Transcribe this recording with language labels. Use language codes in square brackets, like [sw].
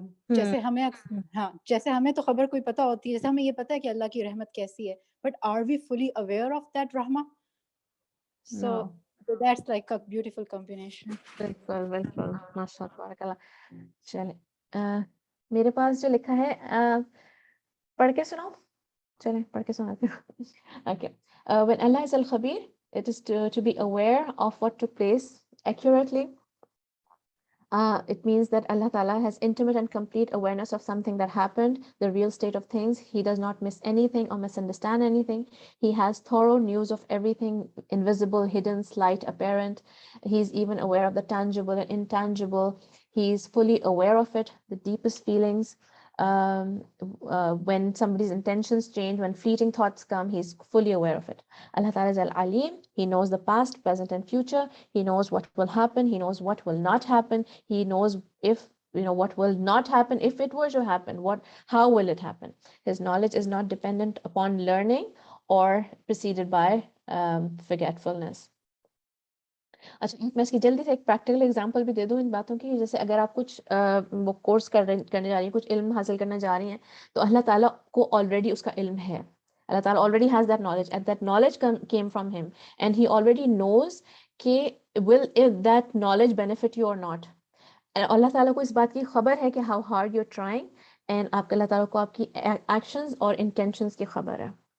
[ur] جیسے ہمیں تو خبر کوئی پتہ ہوتی ہے، جیسے ہمیں یہ پتہ ہے کہ اللہ کی رحمت کیسی ہے، [en] But are we fully aware of that رحمہ؟ So that's like a beautiful combination. [ur] بالکل بالکل، ماشاء اللہ تبارک اللہ. چلیں میرے پاس جو لکھا ہے پڑھ کے سناؤ. چلیں پڑھ کے سناتے ہیں. Okay. [en] When Allah is al-Khabir, it is to be aware of what took place accurately. It means that Allah Ta'ala has intimate and complete awareness of something that happened, the real state of things. He does not miss anything or misunderstand anything. He has thorough news of everything invisible, hidden, slight, apparent. He's even aware of the tangible and intangible. He's fully aware of it, the deepest feelings. When somebody's intentions change, when fleeting thoughts come, he's fully aware of it. Allah Ta'ala is Al-Alim. He knows the past, present and future. He knows what will happen. He knows what will not happen. He knows if what will not happen. If it were to happen, how will it happen? His knowledge is not dependent upon learning or preceded by forgetfulness. [ur] اچھا میں اس کی جلدی سے ایک practical example بھی دے دوں ان باتوں کی. جیسے اگر آپ کچھ وہ کورس کرنے جا رہی ہیں, کچھ علم حاصل کرنے جا رہی ہیں, تو اللہ تعالیٰ کو آلریڈی اس کا علم ہے. [en] اللہ تعالیٰ already has that knowledge and that knowledge came from him and he already knows کہ will if that knowledge benefit you or not. [ur] اللہ تعالیٰ کو اس بات کی خبر ہے کہ [en] how hard you're trying [ur] and آپ اللہ تعالیٰ کو آپ کی actions اور intentions کی خبر ہے.